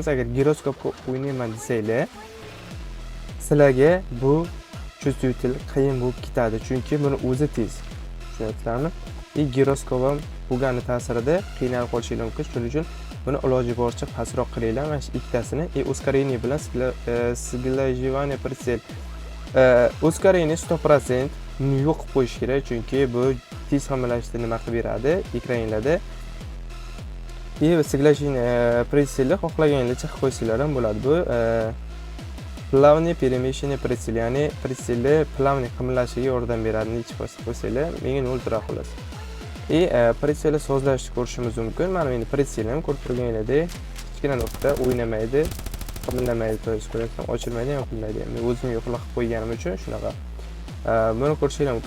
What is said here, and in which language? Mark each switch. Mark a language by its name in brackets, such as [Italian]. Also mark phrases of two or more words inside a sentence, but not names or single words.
[Uzbek] Agar giroskopga o'ynayman desanglar, sizlarga bu чувствитель qiyin bo'lib ketadi, chunki buni o'zi tez. Tushunasizlarmi? Giroskop ham bo'lgani ta'sirida qiynalib qolishingiz mumkin. Shuning uchun buni iloji boricha pastroq qilinglar. Mana shu ikkitasini ускорение bilan [Russian] сглаживание прицел. Ускорение 100% [Uzbek] yo'q qilib qo'yish kerak, chunki bu tez hammalashni nima qilib beradi ekranlarda. [Russian] Сглаживание прицелni [Uzbek] xohlaganingizcha qilib qo'ysanglar ham bo'ladi. [Russian] Bu плавное перемещение прицеля, [Uzbek] ya'ni pritseli плавный qimillashiga yordam beradi. Necha foiz qo'ysanglar, menga 0 turadi xolos. Pritseli sozlashni ko'rishimiz mumkin. Mana endi pritseli ham ko'rib turganinglardek, kichkina nuqta o'ynamaydi, qimirlamaydi, to'g'ri ko'rsam, ochilmaydi ham qilmaydi. Men o'zim yo'qlab qo'yganim uchun shunaqa. Buni ko'rishingiz mumkin.